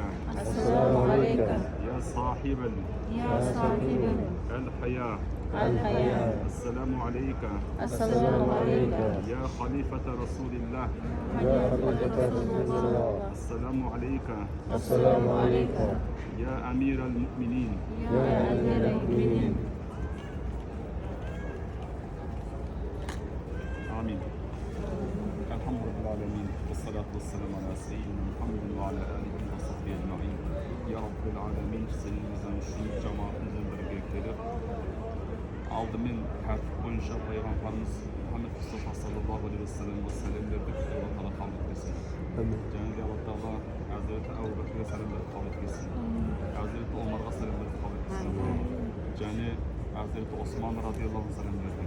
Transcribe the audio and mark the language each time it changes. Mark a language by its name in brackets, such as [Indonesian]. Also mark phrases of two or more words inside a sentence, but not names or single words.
[Arabic] السلام عليك يا صاحب يا صاحب el-haya. الحياة. السلام عليك السلام عليك يا خليفة رسول الله. يا خليفة رسول الله. السلام عليك السلام عليك يا أمير المؤمنين. يا أمير المؤمنين. آمين. الحمد لله العالمين والصلاة والسلام على سيدنا محمد وعلى آله وصحبه أجمعين. يا رب العالمين, [Turkish] seninizden şu cemaatimizden birlikte gelip aldымен tertip boyunca Peygamberimiz Muhammed Mustafa [Arabic] صلى الله عليه وسلم [Turkish] selam verdik. Allah Teala kabul etsin. Cenab-ı Allah Teala Hazreti Ebu Bekir'e selam verip kabul etsin. Hazreti Ömer'e selam verip kabul etsin. Cenab-ı Hazreti Osman [Arabic] رضي الله عنه [Turkish] selam verdik.